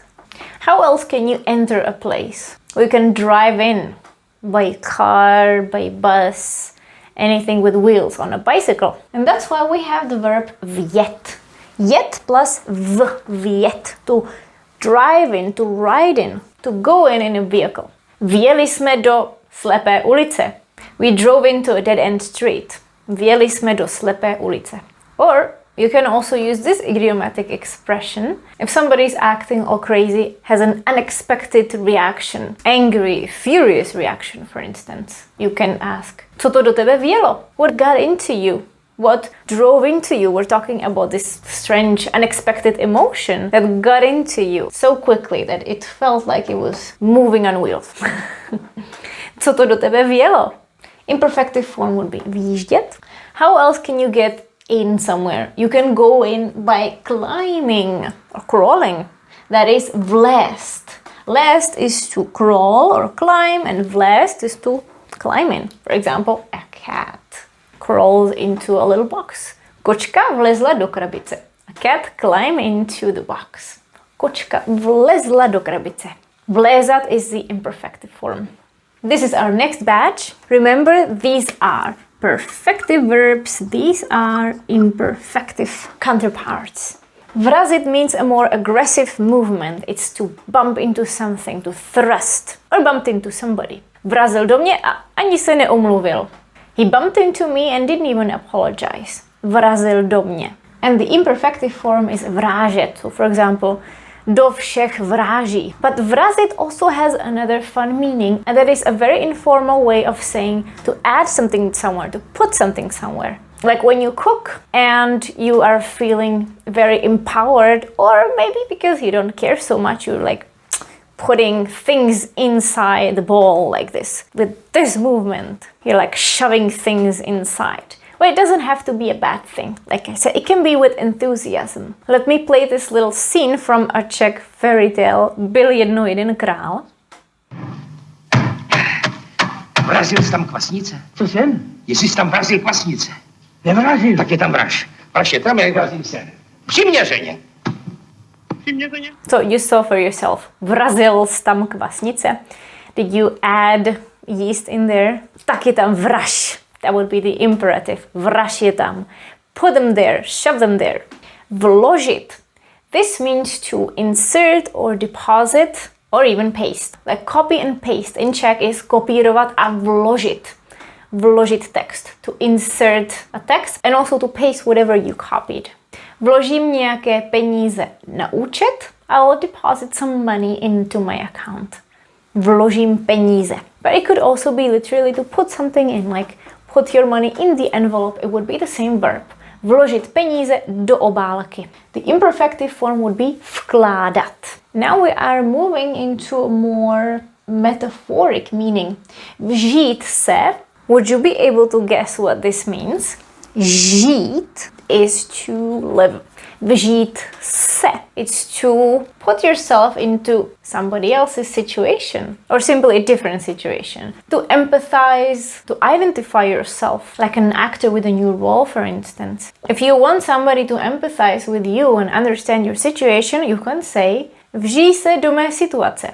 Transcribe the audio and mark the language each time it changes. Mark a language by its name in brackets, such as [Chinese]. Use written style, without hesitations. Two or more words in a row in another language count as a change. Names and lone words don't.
[English] How else can you enter a place? We can drive in by car, by bus, anything with wheels, on a bicycle. And that's why we have the verb vjet. Jet plus vjet, to drive in, to ride in, to go in a vehicle. [Czech] Vjeli jsme do slepé ulice. [English] We drove into a dead-end street. [Czech] Vjeli jsme do slepé ulice. [English] Or you can also use this idiomatic expression if somebody is acting all crazy, has an unexpected reaction, angry, furious reaction, for instance. You can ask, [Czech] co to do tebe vjelo? [English] What got into you? What drove into you? We're talking about this strange, unexpected emotion that got into you so quickly that it felt like it was moving on wheels. [Czech] Co to do tebe vjelo? [English] Imperfective form would be vjíždět. How else can you get in somewhere? You can go in by climbing or crawling. That is vlézt. Lézt is to crawl or climb, and vlézt is to climb in. For example, a cat crawls into a little box. [Czech] Kočka vlezla do krabice. [English] A cat climbed into the box. [Czech] Kočka vlezla do krabice. [English] Vlézat is the imperfective form. This is our next batch. Remember, these are perfective verbs. These are imperfective counterparts. Vrazit means a more aggressive movement. It's to bump into something, to thrust, or bumped into somebody. [Czech] Vrazil do mě a ani se neomluvil. [English] He bumped into me and didn't even apologize. [Czech] Vrazil do mě. [English] And the imperfective form is vrážet. So for example, [Czech] do všech vráží. [English] But vrazit also has another fun meaning, and that is a very informal way of saying to add something somewhere, to put something somewhere. Like when you cook and you are feeling very empowered, or maybe because you don't care so much, you're like putting things inside the bowl like this. With this movement, you're like shoving things inside. Well, it doesn't have to be a bad thing. Like I said, it can be with enthusiasm. Let me play this little scene from a Czech fairy tale, [Czech] Byl jednou jeden král. Vrazil jsi tam kvasnice? Co jsem? Jestli jsi tam vrazil kvasnice, Nevrazil. tak je tam vraž. Vraž je tam, jak vrazím se. Přiměřeně. Přiměřeně. [English] So you saw for yourself. [Czech] Vrazil jsi tam kvasnice. [English] Did you add yeast in there? [Czech] Tak je tam vraž. [English] That would be the imperative. [Czech] Vraž je tam. [English] Put them there. Shove them there. [Czech] Vložit. [English] This means to insert or deposit or even paste. Like copy and paste in Czech is [Czech] kopírovat a vložit. Vložit text. [English] To insert a text and also to paste whatever you copied. [Czech] Vložím nějaké peníze na účet. [English] I'll deposit some money into my account. [Czech] Vložím peníze. [English] But it could also be literally to put something in, like put your money in the envelope. It would be the same verb. [Czech] Vložit peníze do obálky. [English] The imperfective form would be vkládat. Now we are moving into a more metaphoric meaning. [Czech] Vžít se. [English] Would you be able to guess what this means? Žít is to live. [Czech] Vžít se. [English] It's to put yourself into somebody else's situation or simply a different situation. To empathize, to identify yourself, like an actor with a new role, for instance. If you want somebody to empathize with you and understand your situation, you can say [Czech] vžij se do mé situace.